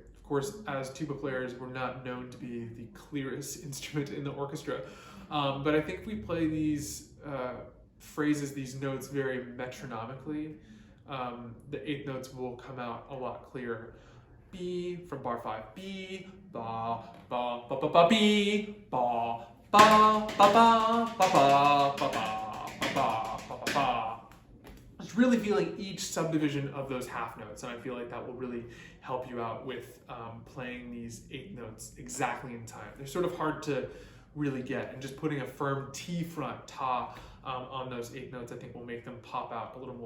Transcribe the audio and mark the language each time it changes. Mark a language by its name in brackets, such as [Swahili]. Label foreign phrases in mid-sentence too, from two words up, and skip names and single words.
[English] Of course, as tuba players, we're not known to be the clearest instrument in the orchestra, but I think if we play these phrases, these notes very metronomically, the 8th notes will come out a lot clearer. B from bar 5, B, ba, ba, ba, ba, ba, B, ba, ba, ba, ba, ba, ba, ba, ba, ba, ba, ba, ba. Just really feeling each subdivision of those half notes, and I feel like that will really help you out with playing these 8 notes exactly in time. They're sort of hard to really get, and just putting a firm T front, ta, on those 8 notes I think will make them pop out a little more.